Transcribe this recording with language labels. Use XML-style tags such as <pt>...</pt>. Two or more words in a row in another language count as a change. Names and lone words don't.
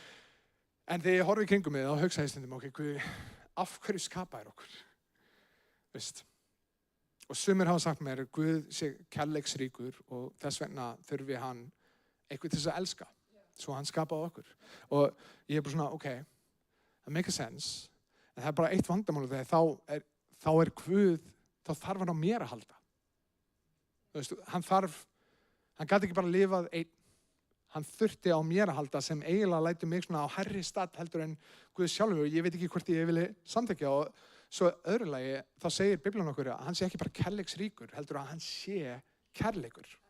<is>En þegar ég horfi í kringum mig, þá hugsa ég stundum, ok, Guð, af hverju skapaðir okkur? Veist? Og sumir hafa sagt mér, Guð sé kærleiksríkur og þess vegna þurfi hann eitthvað til þess að elska. Svo hann skapaði okkur. Og ég bara svona,</is> <en>ok, that makes sense.</en> <is>En það bara eitt vandamál þegar þá Guð, þá þarf hann á mér að halda. Þú veist, hann gat ekki bara lifað einn. Hann þurfti á mér að halda sem eiginlega lætur mig svona á hærri stað heldur en Guð sjálfur. Ég veit ekki hvort ég vilja samþykkja og svo öðru lagi, þá segir Biblían okkur að hann sé ekki bara kærleiksríkur, heldur að hann sé kærleikur.</is>